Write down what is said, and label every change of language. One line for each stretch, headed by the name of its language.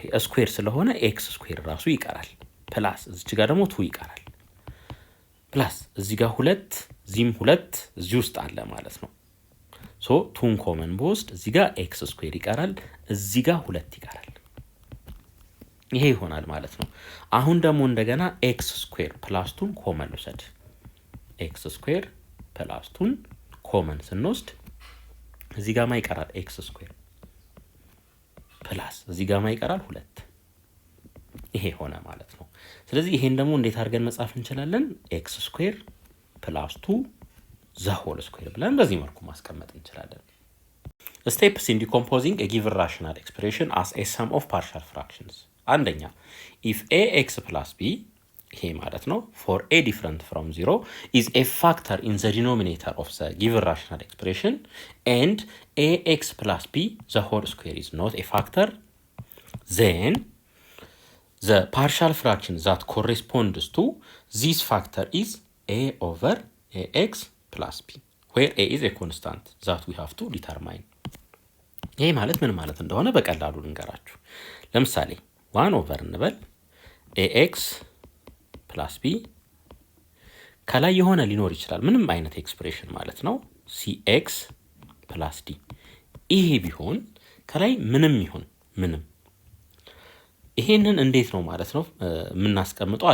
Amharic: ይሄ ስኩዌር ስለሆነ ኤክስ ስኩዌር ራሱ ይቀራል። ፕላስ እዚች ጋር ደግሞ 2 ይቀራል። ፕላስ እዚህ ጋር 2 እዚህም 2 እዚህ ውስጥ አለ ማለት ነው። ሶ 2ን ኮመን በወስድ እዚህ ጋር ኤክስ ስኩዌር ይቀራል፣ እዚህ ጋር 2 ይቀራል። ይሄ ይሆናል ማለት ነው። አሁን ደግሞ እንደገና ኤክስ ስኩዌር ፕላስ 2ን ኮመን ውሰድ። ኤክስ ስኩዌር ፕላስ 2ን ኮመን ስንወስድ እዚህ ጋር ማ ይቀራል? ኤክስ ስኩዌር ፕላስ እዚህ ጋር ማ ይቀራል? 2። ይሄ ሆነ ማለት ነው። ስለዚህ ይሄን ደግሞ እንዴት አድርገን መጻፍ እንችላለን?
English: ኤክስ ስኩዌር ፕላስ 2 ዘ ሆል ስኩዌር
Amharic: ብለን በዚህ መልኩ ማስቀመጥ እንችላለን።
English: ስቴፕስ ኢን ዲኮምፖዚንግ ኤ ጊቨን ራሽናል ኤክስፕሬሽን አስ ኤ ሰም ኦፍ ፓርሻል ፍራክሽንስ።
Amharic: አንደኛ
English: ኢፍ ኤ ኤክስ ፕላስ ቢ
Amharic: ይሄ ማለት ነው
English: for a different from 0 is a factor in the denominator of the given rational expression and ax plus b the whole square is not a factor, then the partial fraction that corresponds to this factor is a over ax plus b where a is a constant that we have to determine.
Amharic: ይሄ ማለት ምን ማለት እንደሆነ በቀላሉ ልንገራችሁ። ለምሳሌ 1 over እንበል ax ፕላስ ቢ ከላይ የሆነ ሊኖር ይችላል ምንም አይነት ኤክስፕሬሽን ማለት ነው ሲኤክስ ፕላስ ዲ። ይሄ ቢሆን ከላይ ምንም ይሁን ምንም ይሄንን እንዴት ነው ማለት ነው የምናስቀምጠው?